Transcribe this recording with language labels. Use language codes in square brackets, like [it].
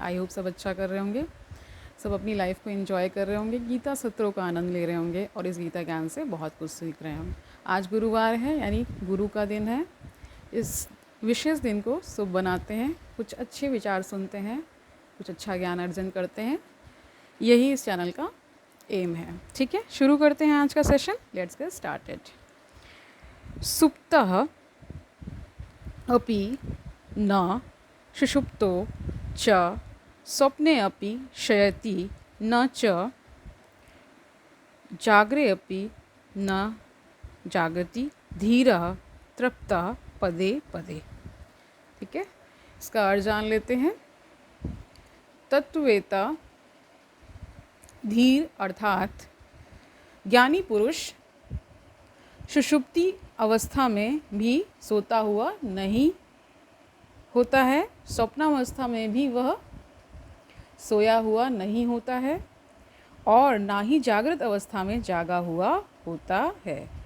[hi] I hope सब अच्छा कर रहे होंगे, सब अपनी लाइफ को एंजॉय कर रहे होंगे, गीता सत्रों का आनंद ले रहे होंगे और इस गीता ज्ञान से बहुत कुछ सीख रहे हैं। आज गुरुवार है, यानी गुरु का दिन है। इस विशेष दिन को शुभ बनाते हैं, कुछ अच्छे विचार सुनते हैं, कुछ अच्छा ज्ञान अर्जन करते हैं। यही इस चैनल का एम है। ठीक है, शुरू करते हैं आज का सेशन। [en] Let's get started. [sa] सुप्तः अपि न सुषुप्तो च स्वप्ने अपि शयति न च जाग्रे अपि न जागति धीरः तृप्तः पदे पदे। [hi] ठीक है, इसका अर्थ जान लेते हैं। तत्ववेता धीर अर्थात ज्ञानी पुरुष सुषुप्ति अवस्था में भी सोता हुआ नहीं होता है, स्वप्नावस्था में भी वह सोया हुआ नहीं होता है और ना ही जागृत अवस्था में जागा हुआ होता है।